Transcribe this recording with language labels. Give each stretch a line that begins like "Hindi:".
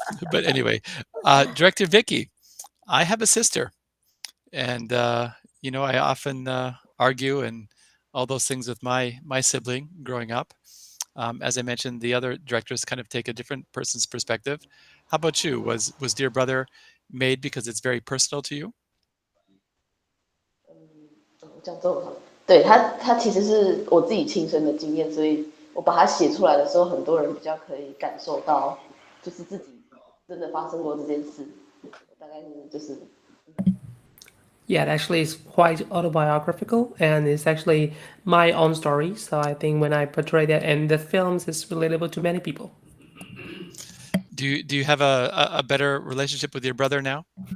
English: But anyway, director Vicky, I have a sister, and I often argue and all those things with my sibling growing up. As I mentioned, the other directors kind of take a different person's perspective. How about you? Was Dear Brother made because it's very personal to you?
Chinese: 我讲中文好了。对他其实是我自己亲身的经验，所以我把它写出来的时候，很多人比较可以感受到，就是自己真的发生过这件事。大概是就是。
English: Yeah, it actually is quite autobiographical, and it's actually my own story. So I think when I portray that in the films, it's relatable to many people. Do you have a better relationship with your brother now?